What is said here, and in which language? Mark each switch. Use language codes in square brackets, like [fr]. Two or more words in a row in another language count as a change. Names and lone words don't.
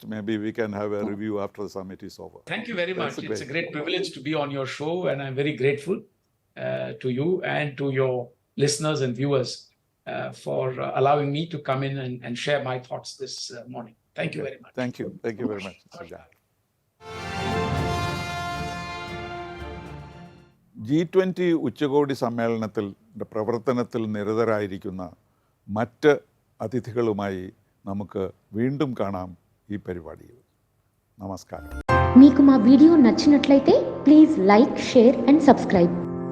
[en] Maybe we can have a review after the summit is over. Thank you very much. It's a great privilege to be on your show, and I'm very grateful to you and to your listeners and viewers for allowing me to come in and share my thoughts this morning. Thank you very much. Thank you. Thank you very much, Mr. Jack. [ml] G20 ഉച്ചകോടി സമ്മേളനത്തിൽ പ്രവർത്തനത്തിൽ നിരതരായിരിക്കുന്ന മറ്റ് അതിഥികളുമായി നമുക്ക് വീണ്ടും കാണാം ഈ പരിപാടിയിൽ. നമസ്കാരം. [te] మీకు మా వీడియో నచ్చినట్లయితే [en] please like, share and subscribe.